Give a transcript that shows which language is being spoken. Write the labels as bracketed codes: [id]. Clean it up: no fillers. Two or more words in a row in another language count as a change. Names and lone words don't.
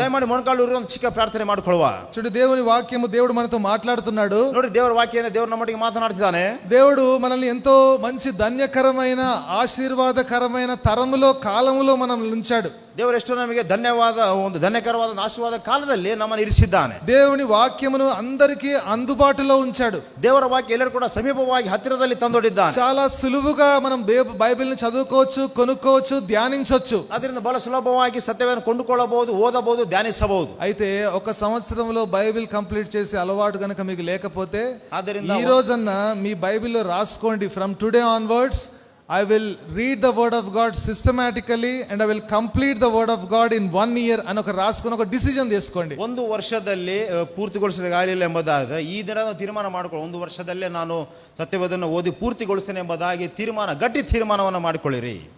[kn] ದಯಮಾಡಿ ಮೊಣಕಾಲು ಒಂದು ಚಿಕ್ಕ ಪ್ರಾರ್ಥನೆ ಮಾಡ್ಕೊಳ್ಳುವ. [te] చూడు దేవుని వాక్యము, దేవుడు మనతో మాట్లాడుతున్నాడు. [kn] ನೋಡಿ, ದೇವರ ವಾಕ್ಯ ದೇವರು ನಮ್ಮೊಟ್ಟಿಗೆ ಮಾತನಾಡ್ತಿದ್ದಾನೆ. [te] దేవుడు మనల్ని ఎంతో మంచి ధన్యకరమైన ఆశీర్వాదకరమైన తరములో కాలములో మనం ఉంచాడు. [kn] ದೇವರು ಎಷ್ಟು ನಮಗೆ ಒಂದು ಧನ್ಯಕರವಾದ ಆಶೀರ್ವಾದ ಕಾಲದಲ್ಲಿ ನಮ್ಮನ್ನು ಇರಿಸಿದ್ದಾನೆ. [te] దేవుని వాక్యమును అందరికీ అందుబాటులో ఉంచాడు. [kn] ದೇವರ ವಾಕ್ಯ ಎಲ್ಲರೂ ಕೂಡ ಸಮೀಪವಾಗಿ ಹತ್ತಿರದಲ್ಲಿ ತಂದೊಡ್ಡಿದ್ದಾನೆ. [te] చాలా సులువుగా మనం బైబిల్ ని చదువుకోవచ్చు, కొనుక్కోవచ్చు, ధ్యానించవచ్చు. [kn] ಅದರಿಂದ ಬಹಳ ಸುಲಭವಾಗಿ ಸತ್ಯವನ್ನು ಕೊಂಡುಕೊಳ್ಳಬಹುದು, ಓದಬಹುದು, ಧ್ಯಾನಿಸಬಹುದು. [te] అయితే ఒక సంవత్సరంలో బైబిల్ కంప్లీట్ చేసే అలవాటు గనుక మీకు లేకపోతే [kn] ಆದ್ದರಿಂದ [te] ఈ రోజన్న మీ బైబిల్లో రాసుకోండి, [en] from today onwards I will read the word of God systematically and I will complete the word of God in 1 year [te] అని ఒక రాసుకొని ఒక డిసిజన్ తీసుకోండి. [kn] ಒಂದು ವರ್ಷದಲ್ಲಿ ಪೂರ್ತಿಗೊಳಿಸಲಿಲ್ಲ ಎಂಬುದಾದ್ರೆ ಈ ದಿನ ತೀರ್ಮಾನ ಮಾಡಿಕೊಳ್ಳಿ, ಒಂದು ವರ್ಷದಲ್ಲೇ ನಾನು ಸತ್ಯವೇದವನ್ನು ಓದಿ ಪೂರ್ತಿಗೊಳಿಸ್ತೇನೆ ಎಂಬುದಾಗಿ ಗಟ್ಟಿ ತೀರ್ಮಾನವನ್ನು ಮಾಡಿಕೊಳ್ಳಿರಿ.